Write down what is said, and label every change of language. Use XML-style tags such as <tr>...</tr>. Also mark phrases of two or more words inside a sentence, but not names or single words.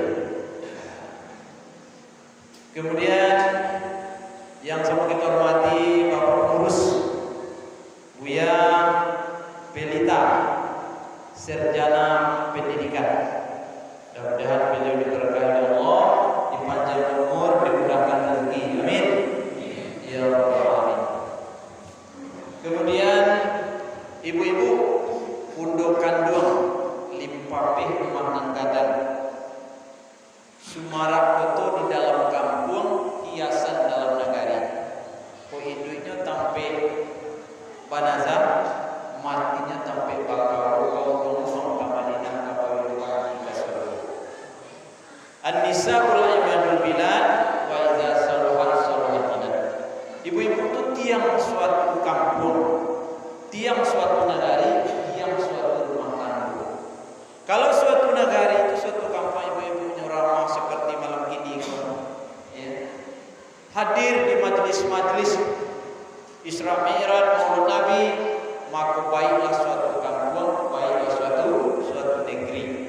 <id>Kemudian yang sama kita hormati Bapak Pengurus Buya Pelita, Sarjana Pendidikan. Mudah-mudahan beliau diberkahi oleh Allah, dipanjangkan umur, dimudahkan rezeki.</id> <ar>Amin. Ya Rabbal Alamin.</ar> <id>Kemudian ibu-ibu Pundok Kandung,</id> <min>Limpapih Rumah Nanggadan, Sumarak Beto</min> <id>di dalam kampung, hiasan dalam nagari.</id> <min>Ko induknya tampe banazah, matinya tampe bakau, kau ngomong kamalina kapal pagi kasar.</min> <ar>An-nisa'ul imadul bilad wa idza saluhat saluhat bilad.</ar> <id>Ibu-ibu itu tiang suatu kampung, tiang suatu nagari, tiang suatu rumah tangga. Kalau suatu nagari itu suatu kampung, ibu-ibu ramah seperti malam ini, ya. Hadir di majelis-majelis Isra Mi'raj Maulid Nabi, maka baiklah suatu kampung, baiklah suatu negeri.</id>